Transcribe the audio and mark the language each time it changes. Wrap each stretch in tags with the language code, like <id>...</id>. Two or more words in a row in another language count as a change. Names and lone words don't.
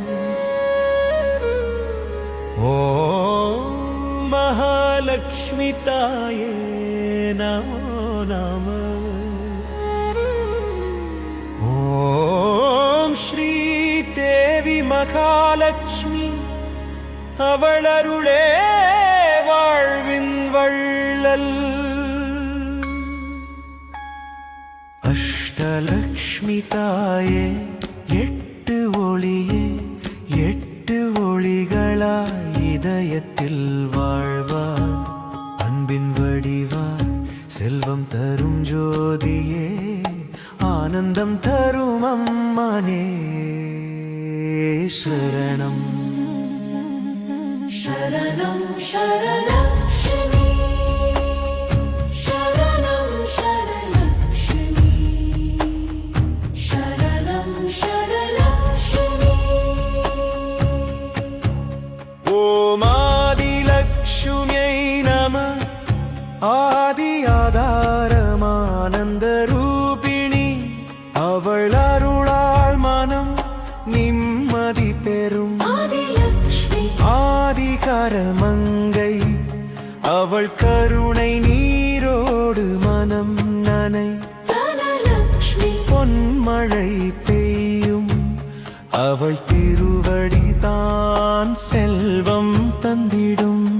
<sa>ॐ महालक्ष्मी ताये नमो नमः। ॐ श्रीदेवी महालक्ष्मी</sa> <ta>அவளருளே வாழ்வின் வள்ளல்। அஷ்டலக்ஷ்மி தாயே எட்டு ஒளியே எட்டு ஒளிகளாய் இதயத்தில் வாழ்வாய் அன்பின் வடிவாய் செல்வம் தரும் ஜோதியே ஆனந்தம் தரும் அம்மானே சரணம்</ta> <sa>शरणं शरणं शनि शरणं शरणलक्ष्मी शरणं शरणलक्ष्मी। ॐ आदिलक्ष्म्यै नमः। आदि आधारमानन्दरूपिणी</sa> <ta>அவள் அருளால் மனம் நிம்மதி பெறும் ஆதிகாரமங்கை அவள் கருணை நீரோடு மனம் நனை பொன்மழை பெய்யும் அவள் திருவடி தான் செல்வம் தந்திடும்।</ta>